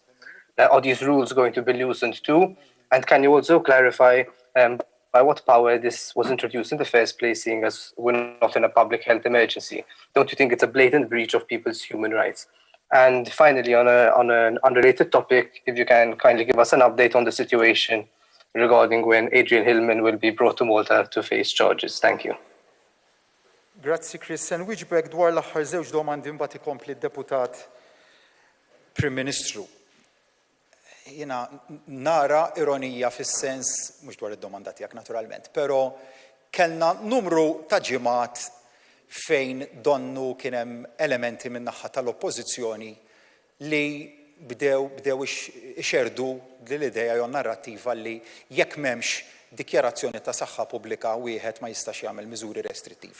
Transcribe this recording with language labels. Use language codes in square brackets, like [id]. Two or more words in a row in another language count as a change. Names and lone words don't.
[en] Are these rules going to be loosened too? And can you also clarify by what power this was introduced in the first place, seeing as we're not in a public health emergency? Don't you think it's a blatant breach of people's human rights? And finally, on an unrelated topic, if you can kindly give us an update on the situation regarding when Adrian Hillman will be brought to Malta to face charges. Thank you. [mt] Grazzi, Chris. Wiġbek dwar l-aħħar żewġ domandi mbagħad ikompli d-deputat Prim Ministru. Jiena nara ironija fis-sens mhux dwar id-domanda tiegħek naturalment, però kellna numru ta' ġimgħat fejn donnu kien hemm elementi min-naħa tal-oppożizzjoni li bdew ixerdu l-idea jew narrattiva li jekk m'hemmx dikjarazzjoni ta' saħħa pubblika wieħed ma jistax jagħmel miżuri restrittivi.